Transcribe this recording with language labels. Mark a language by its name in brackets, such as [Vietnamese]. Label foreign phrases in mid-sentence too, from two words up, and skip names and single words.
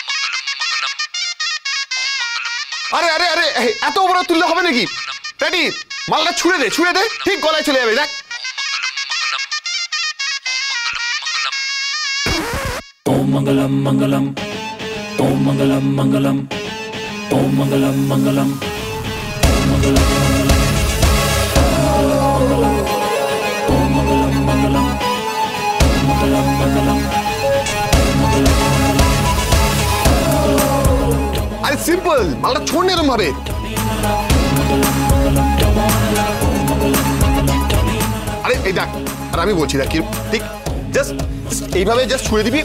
[Bangla] আরে আরে আরে এত বড় তুললে হবে নাকি? রেডি মালটা ছুঁড়ে দে ঠিক গলায় চলে যাবে দেখ। [Sanskrit] ओम मंगलम मंगलम ओम मंगलम मंगलम ओम मंगलम मंगलम ओम मंगलम मंगलम ओम मंगलम मंगलम ओम मंगलम मंगलम [Bangla] আরে সিম্পল, মালটা ছোড় না এরকম ভাবে। আরে এই দেখ, আর আমি বলছি দেখ ঠিক জাস্ট এইভাবে জাস্ট ছুঁড়ে দিবি।